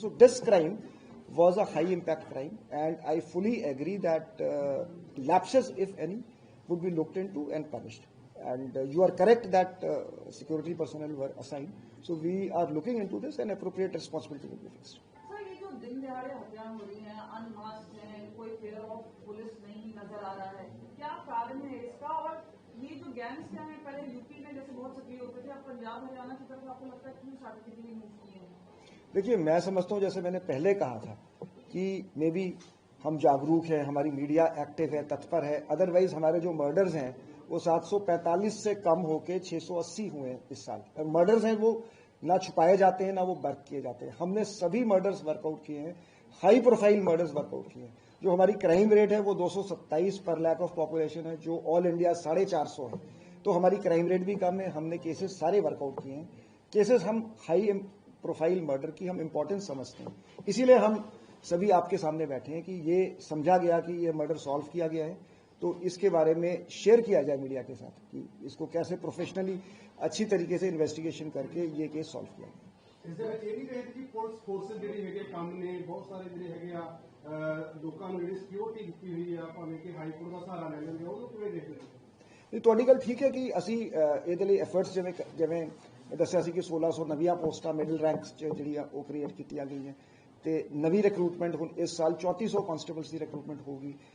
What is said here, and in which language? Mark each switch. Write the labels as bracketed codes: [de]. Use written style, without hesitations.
[en] So this crime was a high impact crime, and I fully agree that lapses, if any, would be looked into and punished. And you are correct that security personnel were assigned. So we are looking into this, and appropriate responsibility will be fixed. [hi] Sir ये जो दिन दिहाड़े हत्याएं हो रही हैं, अनमास्क्ड हैं, कोई फेयर ऑफ पुलिस नहीं नजर आ रहा है, क्या कारण है इसका? और ये जो गैंग्स क्या है, पहले यूपी में जैसे बहुत सक्रिय होते थे, अब पंजाब हरियाणा की तरफ आपको लगता है क्यों स्ट्रैटेजिकली मूव किए हैं? देखिए, मैं समझता हूँ जैसे मैंने पहले कहा था कि मे बी हम जागरूक हैं, हमारी मीडिया एक्टिव है, तत्पर है, अदरवाइज हमारे जो मर्डर्स हैं वो 745 से कम होके 680 हुए हैं इस साल। और मर्डर्स हैं वो ना छुपाए जाते हैं ना वो वर्क किए जाते हैं। हमने सभी मर्डर्स वर्कआउट किए हैं, हाई प्रोफाइल मर्डर्स वर्कआउट किए हैं। जो हमारी क्राइम रेट है वो 227 पर लाख ऑफ पॉपुलेशन है, जो ऑल इंडिया 450 है। तो हमारी क्राइम रेट भी कम है, हमने केसेस सारे वर्कआउट किए हैं। केसेस हम हाई प्रोफाइल मर्डर की हम इंपॉर्टेंस समझते हैं, इसीलिए हम सभी आपके सामने बैठे हैं कि ये समझा गया कि ये मर्डर सॉल्व किया गया है, तो इसके बारे में शेयर किया जाए मीडिया के साथ कि इसको कैसे प्रोफेशनली अच्छी तरीके से इन्वेस्टिगेशन करके ये केस सॉल्व किया गया। [pa] ਇਸ ਦੇ ਵਿੱਚ ਇਹ ਵੀ ਕਹੇ ਕਿ ਪੁਲਿਸ ਫੋਰਸਿਸ ਜਿਹੜੀ ਹੈਗੇ ਕੰਮ ਨੇ, ਬਹੁਤ ਸਾਰੇ ਜਿਹੜੇ ਹੈਗੇ ਆ ਲੋਕਾਂ ਨੂੰ ਜਿਹੜੀ ਸਿਕਿਉਰਿਟੀ ਦਿੱਤੀ ਹੋਈ ਆ, ਭਾਵੇਂ ਕਿ ਹਾਈ ਕੋਰਟ ਦਾ ਸਹਾਰਾ ਲੈ ਲੈਂਦੇ ਆ, ਉਹਨੂੰ ਕਿਵੇਂ ਦੇਖਦੇ ਹੋ? ਨਹੀਂ, ਤੁਹਾਡੀ ਗੱਲ ਠੀਕ ਹੈ ਕਿ ਅਸੀਂ ਇਹਦੇ ਲਈ ਐਫਰਟਸ ਜਿਵੇਂ ਦੱਸਿਆ ਸੀ ਕਿ 1600 ਨਵੀਆਂ ਪੋਸਟਾਂ ਮਿਡਲ ਰੈਂਕਸ 'ਚ ਜਿਹੜੀਆਂ ਉਹ ਕ੍ਰੀਏਟ ਕੀਤੀਆਂ ਗਈਆਂ ਤੇ ਨਵੀਂ ਰਿਕਰੂਟਮੈਂਟ ਹੁਣ ਇਸ ਸਾਲ 3400 ਕਾਂਸਟੇਬਲਸ ਦੀ ਰਿਕਰੂਟਮੈਂਟ ਹੋਊਗੀ।